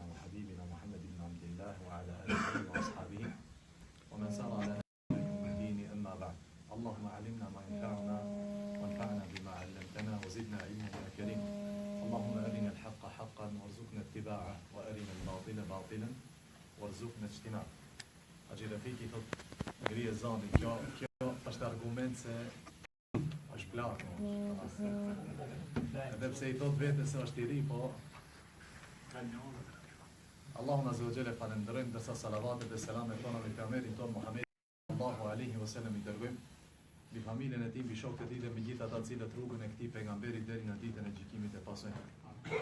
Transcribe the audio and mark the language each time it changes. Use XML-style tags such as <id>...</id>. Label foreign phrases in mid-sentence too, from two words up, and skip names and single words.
<ar>وحبيبنا محمد بن عبد الله وعلى آله وأصحابه ومن سار على نهجهم الدين أما بعد اللهم علمنا ما ينفعنا وانفعنا بما علمتنا وزدنا علما يا كريم اللهم أرنا الحق حقا وارزقنا اتباعه وأرنا الباطل باطلا وارزقنا اجتنابه أجل فيك</ar> <sq>ngri e zani, kjo është argument se është blaq, edhe pse I thot vete se është I ri, po Allahun</sq> <ar>عز وجل</ar> <sq>falenderojmë dërsa salavatet e selamet tona me pejgamberin ton Muhammed</sq> <ar>صلى الله عليه وسلم</ar> <sq>I dërgojmë mbi familjen e tij, mbi shokët e tij dhe mbi gjithë ata të cilët rrugën e këtij pejgamberi deri në ditën e gjykimit e pasojnë.</sq>